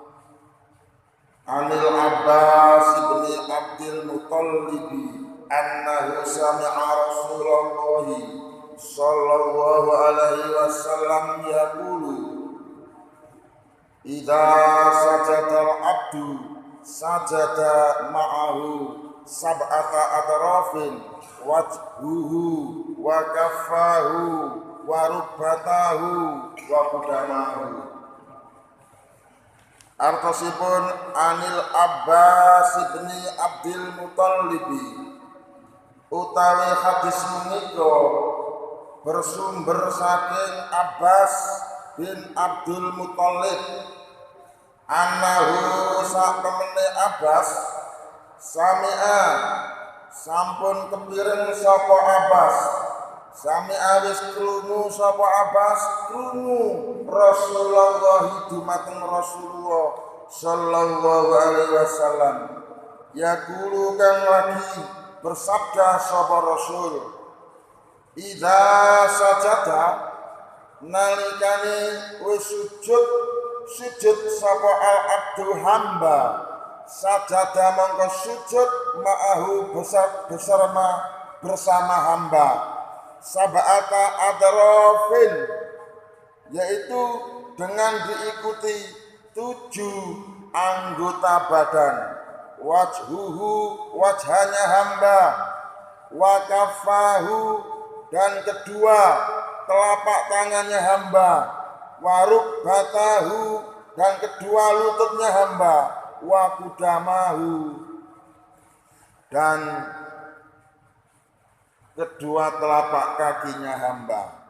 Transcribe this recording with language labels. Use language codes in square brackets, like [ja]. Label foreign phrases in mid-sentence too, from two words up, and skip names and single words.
[ar] عن العباس ابن عبد المطلب أنه سمع رسول الله صلى الله عليه وسلم يقول إذا سجد العبد سجد معه سبعة أطراف وجهه وكفه وركبته وقدمه. [jv] Artosipun [ar] عن العباس ابن عبد المطلب, [jv] utawi hadis menika bersumber saking Abbas bin Abdul Muttalib, annahu saktemene Abbas sami'a sampun kepireng sapa Abbas, sami'a wis krungu sapa Abbas krungu Rasulullah dumateng [ar] رسول الله صلى الله عليه وسلم يقول [jv] kang lagi bersabda sapa Rasul, [ar] إذا سجد [jv] nalikane wis sujud sapa [ar] العبد [jv] hamba, sajada mongko sujud ma'ahu bersama hamba [ar] سبعة أطراف, [id] yaitu dengan diikuti 7 anggota badan, wajhuhu wajhanya hamba, [ar] وكفه [id] dan kedua telapak tangannya hamba, [ar] وركبته [id] dan kedua lututnya hamba, [ar] وقدمه [id] dan kedua telapak kakinya hamba.